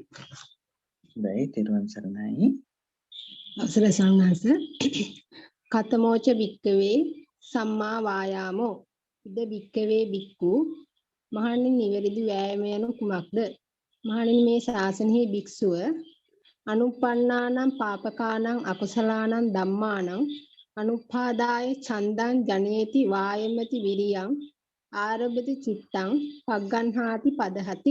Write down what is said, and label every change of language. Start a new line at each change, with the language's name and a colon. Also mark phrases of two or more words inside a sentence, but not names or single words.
Sinhala: හොඳයි, තෙරුවන් සරණයි. අවසරයි ස්වාමීන් වහන්සේ.
Pali: කතමෝච භික්කවේ සම්මා වායාමෝ ඉද භික්කවේ භික්ඛු
Sinhala: මහණෙනි නිවැරදි වෑයම යනු කුමක්ද? මහණෙනි මේ ශාසනයේ භික්ෂුව
Pali: අනුප්පන්නානම් පාපකානම් අකුසලානම් ධම්මානම් අනුපාදාය ඡන්දං ජනේති වායමති විරියං ආරබති චිත්තං පග්ගන්හාති පදහති.